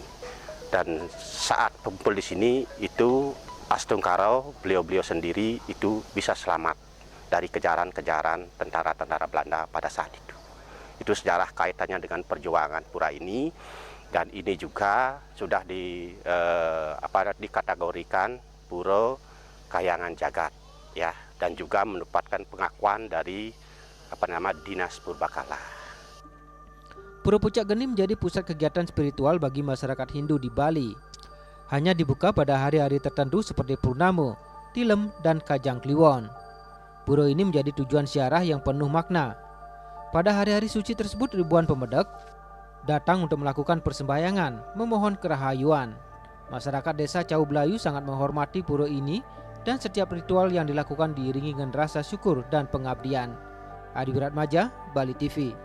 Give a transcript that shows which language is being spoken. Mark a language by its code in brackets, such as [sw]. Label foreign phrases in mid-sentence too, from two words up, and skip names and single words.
[id] Dan saat kumpul di sini itu Astungkaro, beliau sendiri itu bisa selamat dari kejaran-kejaran tentara-tentara Belanda pada saat itu. Itu sejarah kaitannya dengan perjuangan pura ini, dan ini juga sudah dikategorikan pura kayangan jagat ya, dan juga mendapatkan pengakuan dari Dinas Purbakala. Pura Pucak Geni menjadi pusat kegiatan spiritual bagi masyarakat Hindu di Bali. Hanya dibuka pada hari-hari tertentu seperti Purnama, Tilem, dan Kajang Kliwon. Pura ini menjadi tujuan ziarah yang penuh makna. Pada hari-hari suci tersebut ribuan pemedak datang untuk melakukan persembahyangan, memohon kerahayuan. Masyarakat desa Cau Blayu sangat menghormati pura ini dan setiap ritual yang dilakukan diiringi dengan rasa syukur dan pengabdian. Adi Wiratmaja, Bali TV.